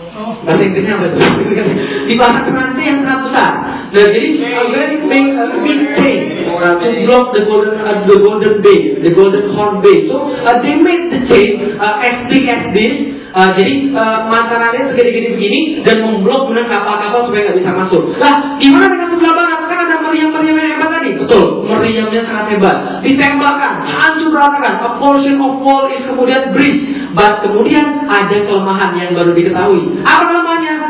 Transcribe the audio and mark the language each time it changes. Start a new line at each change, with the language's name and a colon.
Indonesian: Bahasa Inggrisnya apa itu? Di bahasa penanti yang sangat besar.
English: Nah, jadi a very big chain to block the golden bay, the golden horn bay. So they make the chain as big as this.
Indonesian: Jadi masalahnya segede-gede begini dan memblok benar kapal-kapal supaya nggak bisa masuk. Lah, gimana dengan sebelah barat? Kan ada meriam-meriam yang hebat tadi. Betul, meriamnya sangat hebat. Ditembakkan, hancur ratakan.
English: A portion of wall is
Indonesian: kemudian breach. But kemudian ada kelemahan yang baru diketahui. Apa namanya?